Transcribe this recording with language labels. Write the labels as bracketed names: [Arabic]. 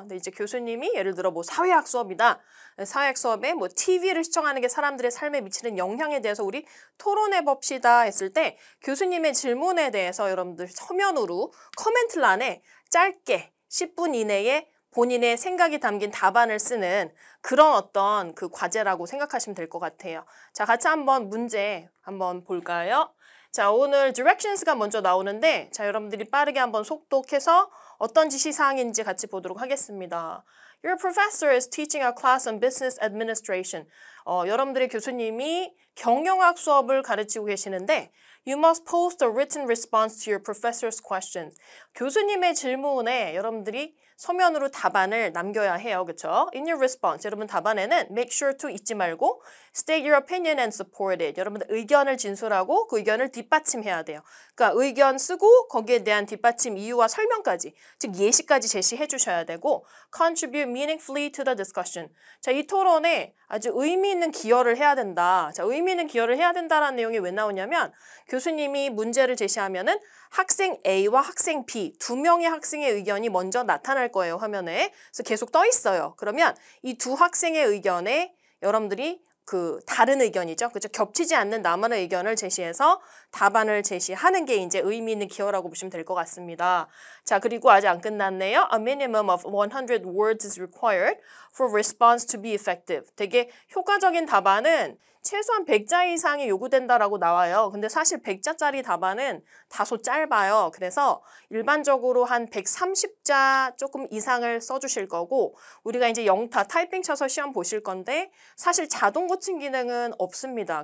[Korean] 근데 이제 교수님이 예를 들어 뭐 사회학 수업이다. 사회학 수업에 뭐 TV를 시청하는 게 사람들의 삶에 미치는 영향에 대해서 우리 토론해 봅시다 했을 때 교수님의 질문에 대해서 여러분들 서면으로 코멘트란에 짧게 10분 이내에 본인의 생각이 담긴 답안을 쓰는 그런 어떤 그 과제라고 생각하시면 될 것 같아요. 자, 같이 한번 문제 한번 볼까요? 자, 오늘 directions가 먼저 나오는데, 자, 여러분들이 빠르게 한번 속독해서 어떤 지시사항인지 같이 보도록 하겠습니다. [English] Your professor is teaching a class on business administration. 여러분들의 교수님이 경영학 수업을 가르치고 계시는데, You must post a written response to your professor's questions. [Korean] 교수님의 질문에 여러분들이 서면으로 답안을 남겨야 해요. 그렇죠? [English] In your response, [Korean] 여러분 답안에는 [English] make sure to [Korean] 잊지 말고 [English] state your opinion and support it. [Korean] 여러분 의견을 진술하고 그 의견을 뒷받침해야 돼요. 그러니까 의견 쓰고 거기에 대한 뒷받침 이유와 설명까지, 즉 예시까지 제시해 주셔야 되고 [English] contribute meaningfully to the discussion. [Korean] 자, 이 토론에 아주 의미 있는 기여를 해야 된다. 자, 의미 있는 기여를 해야 된다라는 내용이 왜 나오냐면 교수님이 문제를 제시하면은 학생 A와 학생 B 두 명의 학생의 의견이 먼저 나타날 거예요, 화면에. 그래서 계속 떠 있어요. 그러면 이 두 학생의 의견에 여러분들이 그 다른 의견이죠. 그죠? 겹치지 않는 나만의 의견을 제시해서 답안을 제시하는 게 이제 의미 있는 기여라고 보시면 될 것 같습니다. 자, 그리고 아직 안 끝났네요. [English] A minimum of 100 words is required for response to be effective. [Korean] 되게 효과적인 답안은 최소한 100자 이상이 요구된다라고 나와요. 근데 사실 100자짜리 답안은 다소 짧아요. 그래서 일반적으로 한 130자 조금 이상을 써주실 거고 우리가 이제 영타 타이핑 쳐서 시험 보실 건데 사실 자동 고침 기능은 없습니다.